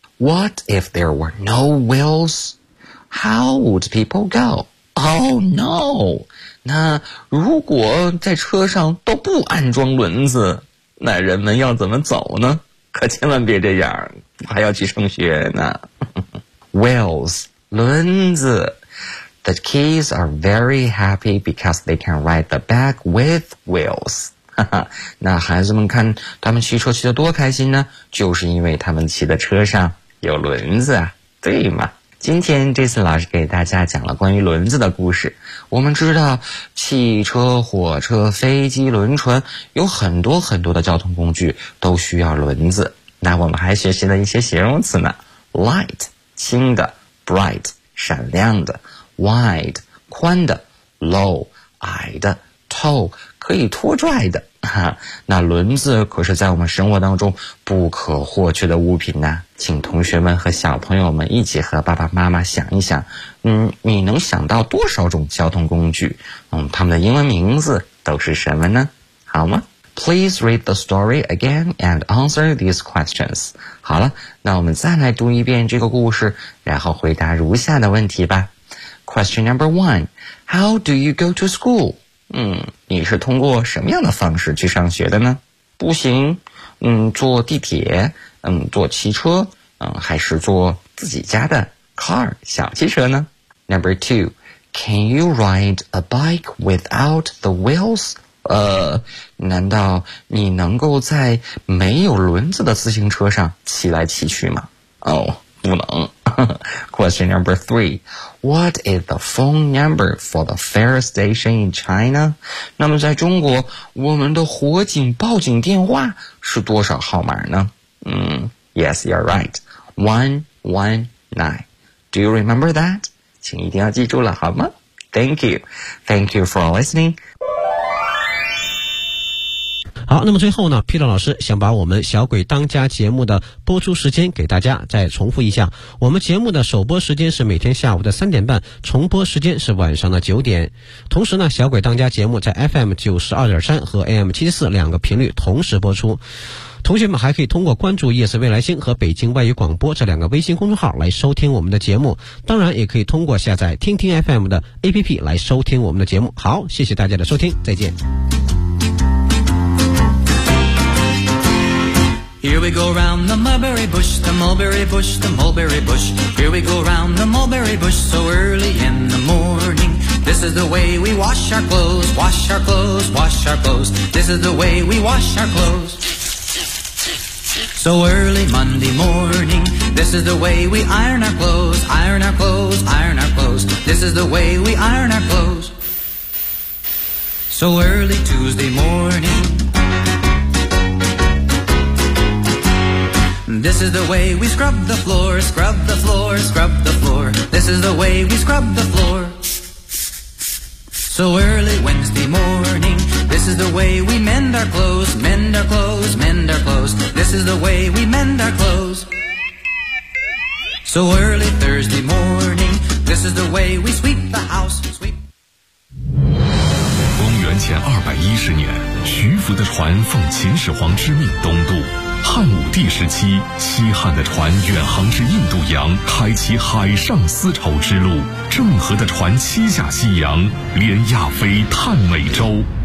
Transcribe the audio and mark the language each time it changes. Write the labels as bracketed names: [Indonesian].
[English] What if there were no wheels? How would people go? Oh no! [Chinese] 那如果在车上都不安装轮子，那人们要怎么走呢？可千万别这样，还要去上学呢。 [English] Wheels, [Chinese] 轮子。 [English] The kids are very happy because they can ride the back with wheels. [Chinese] 那孩子们看他们骑车骑得多开心呢，就是因为他们骑的车上有轮子啊，对吗？今天这次老师给大家讲了关于轮子的故事。我们知道汽车、火车、飞机、轮船有很多很多的交通工具都需要轮子。那我们还学习了一些形容词呢， light 轻的， bright 闪亮的，wide, 宽的， low, 矮的， tow, 可以拖拽的。那轮子可是在我们生活当中不可或缺的物品呢，请同学们和小朋友们一起和爸爸妈妈想一想，你能想到多少种交通工具，他们的英文名字都是什么呢？好吗？ [English] Please read the story again and answer these questions. [Chinese] 好了，那我们再来读一遍这个故事，然后回答如下的问题吧。 [English] Question number one, how do you go to school? [Chinese] 你是通过什么样的方式去上学的呢？步行，坐地铁，坐汽车，还是坐自己家的 car, 小汽车呢？ [English] Number two, can you ride a bike without the wheels? [Chinese] 难道你能够在没有轮子的自行车上骑来骑去吗？不能。 [English] Question number three, what is the phone number for the fire station in China? [Chinese] 那么在中国，我们的火警报警电话是多少号码呢？ [English] Yes, you're right. 119. Do you remember that? [Chinese] 请一定要记住了，好吗？ [English] Thank you. Thank you for listening. [Chinese] 好，那么最后呢， Peter 老师想把我们小鬼当家节目的播出时间给大家再重复一下。我们节目的首播时间是每天下午的3:30，重播时间是晚上的9:00。同时呢，小鬼当家节目在 FM92.3 和 AM74 两个频率同时播出。同学们还可以通过关注夜色未来星和北京外语广播这两个微信公众号来收听我们的节目，当然也可以通过下载听听 FM 的 APP 来收听我们的节目。好，谢谢大家的收听，再见。 [English] go round the mulberry bush, the mulberry bush, the mulberry bush. Here we go round the mulberry bush so early in the morning. This is the way we wash our clothes, wash our clothes, wash our clothes. This is the way we wash our clothes. So early Monday morning, this is the way we iron our clothes, iron our clothes, iron our clothes. This is the way we iron our clothes. So early Tuesday morning,This is the way we scrub the floor, scrub the floor, scrub the floor. This is the way we scrub the floor. So early Wednesday morning, this is the way we mend our clothes, mend our clothes, mend our clothes. This is the way we mend our clothes. So early Thursday morning, this is the way we sweep the house, sweep. [Chinese] 公元前210年，徐福的船奉秦始皇之命东渡。汉武帝时期，西汉的船远航至印度洋，开启海上丝绸之路。郑和的船七下西洋，连亚非探美洲。